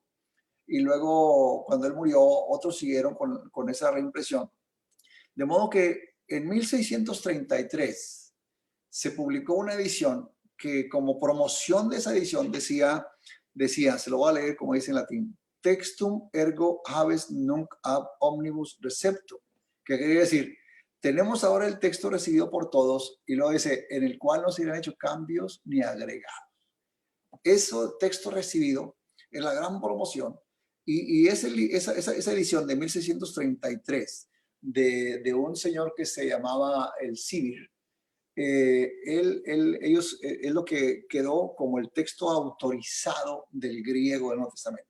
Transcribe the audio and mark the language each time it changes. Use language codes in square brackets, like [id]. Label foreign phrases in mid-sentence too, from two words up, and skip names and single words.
[es] Y luego, cuando él murió, otros siguieron con esa reimpresión. De modo que en 1633 se publicó una edición que, como promoción de esa edición, decía, se lo voy a leer como dice en latín: [la] Textum ergo habes nunc ab omnibus recepto. [es] ¿Qué quiere decir? Tenemos ahora el texto recibido por todos, y luego dice, en el cual no se han hecho cambios ni agregados. Eso, texto recibido, es la gran promoción. Y esa edición de 1633 de un señor que se llamaba el Sibir, es lo que quedó como el texto autorizado del griego del Nuevo Testamento.